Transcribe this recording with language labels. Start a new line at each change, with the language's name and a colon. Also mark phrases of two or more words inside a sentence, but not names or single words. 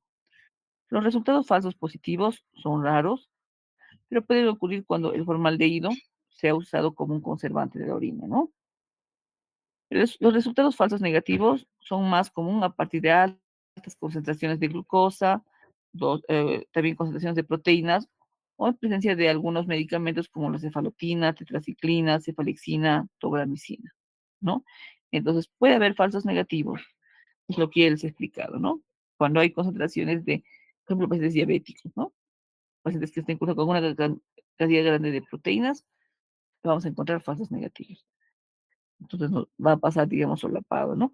Spanish: Los resultados falsos positivos son raros, pero pueden ocurrir cuando el formaldehído sea usado como un conservante de la orina, ¿no? Los resultados falsos negativos son más común a partir de altas concentraciones de glucosa, también concentraciones de proteínas o en presencia de algunos medicamentos como la cefalotina, tetraciclina, cefalexina, tobramicina, ¿no? Entonces puede haber falsos negativos, es lo que les he explicado, ¿no? Cuando hay concentraciones de, por ejemplo, pacientes diabéticos, ¿no? Pacientes que estén con una cantidad grande de proteínas, vamos a encontrar falsos negativos. Entonces nos va a pasar, digamos, solapado, ¿no?